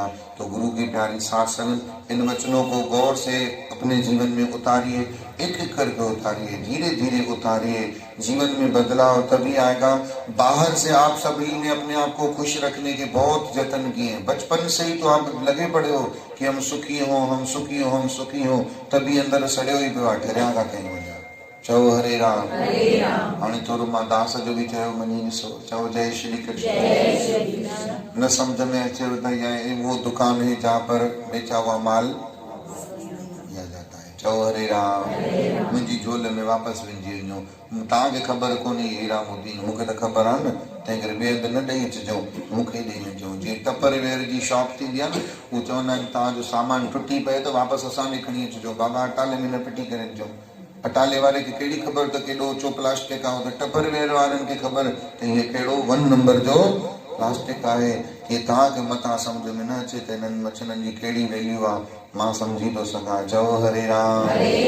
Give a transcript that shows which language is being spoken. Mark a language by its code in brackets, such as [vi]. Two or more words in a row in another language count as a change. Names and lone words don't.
[hi] तो गुरु की प्यारी साथ संगत, इन वचनों को गौर से अपने जीवन में उतारिए, एक एक करके उतारिए, धीरे धीरे उतारिए। जीवन में बदलाव तभी आएगा। बाहर से आप सभी ने अपने आप को खुश रखने के बहुत जतन किए हैं, बचपन से ही तो आप लगे पड़े हो कि हम सुखी हो, हम सुखी हो, हम सुखी हो, तभी अंदर सड़े हुई पे ठहरिया का कहीं वञा। [sd] चओ हरे राम। हाणे थोरो मां दास जो भी चयो मञी ॾिसो। [hi] चओ जय श्री कृष्ण। न समझ में अचे तो ये वो दुकान है जहाँ पर बेचा हुआ माल लिया जाता है। चओ हरे राम। [sd] मुंहिंजी झोल में वापसि विझी वञो। तव्हांखे ख़बर कोन्हे हीरा मोती, मूंखे त ख़बर आहे न, तंहिं करे ॿिए हंधि न ॾेई अचिजो, मूंखे ॾेई वञिजो। जीअं टपरवेयर जी शॉप थींदी आहे न, उहो चवंदा आहिनि तव्हांजो सामान टुटी पए त वापसि असांखे खणी अचिजो, बाबा अटाले में न फिटी करे अचिजो। अटाले वारे खे कहिड़ी ख़बर त केॾो ऊचो प्लास्टिक आहे, त टपरवेयर वारनि खे ख़बर त हीअ कहिड़ो 1 नंबर जो प्लास्टिक आहे। कि तव्हांखे मथां सम्झ में न अचे त हिननि मछलनि जी कहिड़ी वैल्यू आहे, मां सम्झी थो सघां। चओ हरे राम।